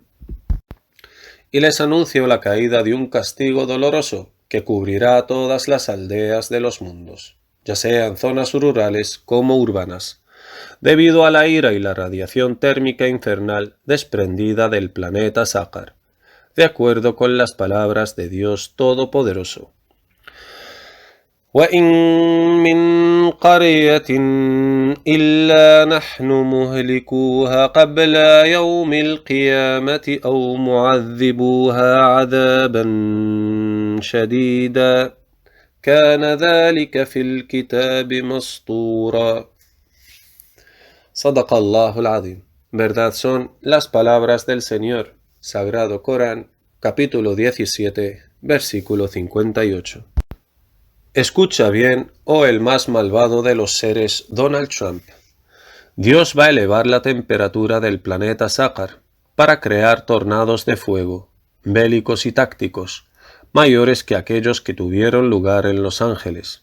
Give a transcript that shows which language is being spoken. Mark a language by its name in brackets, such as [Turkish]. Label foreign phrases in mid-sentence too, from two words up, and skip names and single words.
[Spanish] Y les anuncio la caída de un castigo doloroso que cubrirá a todas las aldeas de los mundos, ya sean zonas rurales como urbanas, debido a la ira y la radiación térmica infernal desprendida del planeta Sácar, de acuerdo con las palabras de Dios Todopoderoso. [Arabic] وَإِن مِّن قَرْيَةٍ إِلَّا نَحْنُ مُهْلِكُوهَا قَبْلَ يَوْمِ الْقِيَامَةِ أَوْ مُعَذِّبُوهَا عَذَابًا شَدِيدًا كَانَ ذَلِكَ فِي الْكِتَابِ مَسْطُورًا. صدق الله العظيم. [Spanish] Verdad son las palabras del Señor. Sagrado Corán, capítulo 17, versículo 58. Escucha bien, oh el más malvado de los seres, Donald Trump. Dios va a elevar la temperatura del planeta Sácar para crear tornados de fuego, bélicos y tácticos, mayores que aquellos que tuvieron lugar en Los Ángeles.